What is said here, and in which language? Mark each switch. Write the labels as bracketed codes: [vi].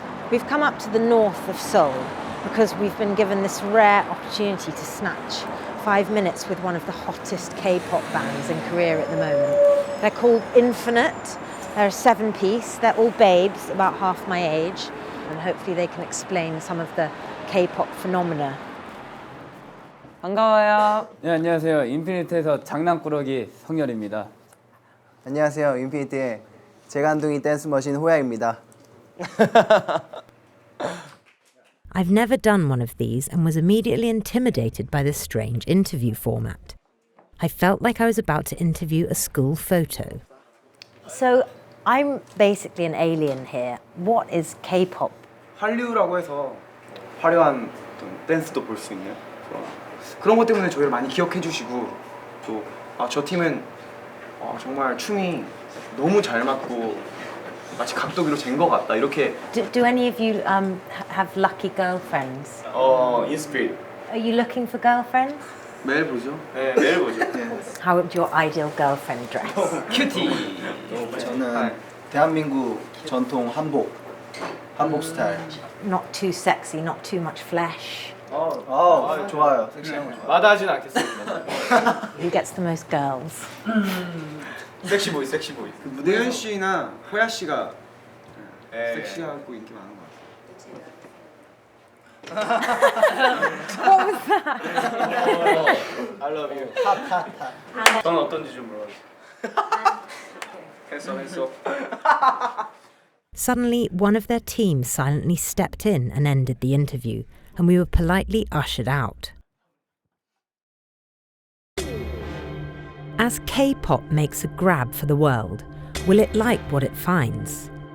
[en] We've come up to the north of Seoul because we've been given this rare opportunity to snatch 5 minutes with one of the hottest K-pop bands in Korea at the moment. They're called Infinite. They're a 7-piece. They're all babes, about half my age, and hopefully they can explain some of the K-pop phenomena. [ko] 반가워요. 네, 안녕하세요. 인피니트에서 장난꾸러기 성열입니다. 안녕하세요. 인피니트의 재간둥이 댄스 머신 호야입니다. [en] I've never done one of these and was immediately intimidated by the strange interview format. I felt like I was about to interview a school photo. So I'm basically an alien here. What is K-pop? [ko] 한류라고 해서 화려한 어떤 댄스도 볼 수 있는 그런 것 때문에 저희를 많이 기억해 주시고 또 저 팀은 정말 춤이 너무 잘 맞고 마치 각도기로 잰 것 같다 이렇게 [en] Do any of you have lucky girlfriends? [ko] 인스피릿 [en] Are you looking for girlfriends? [ko] 매일 보죠. 네, 매일 보죠. [en] How would your ideal girlfriend dress? 큐티. [ko] 저는 대한민국 전통 한복 스타일. [en] Not too sexy, not too much flesh. [ko] 좋아요. 섹시한 거 좋아요. 마다하진 않겠습니다. [en] Who gets the most girls? 섹시보이. [ko] 그 무대현 씨나 호야 씨가 섹시하고 인기 많은 것 같아요. [en] What was that? I love you. [ko] 저는 어떤지 좀 물어보세요. 했어. [en] Suddenly, one of their team silently stepped in and ended the interview, and we were politely ushered out. As K-pop makes a grab for the world, will it like what it finds?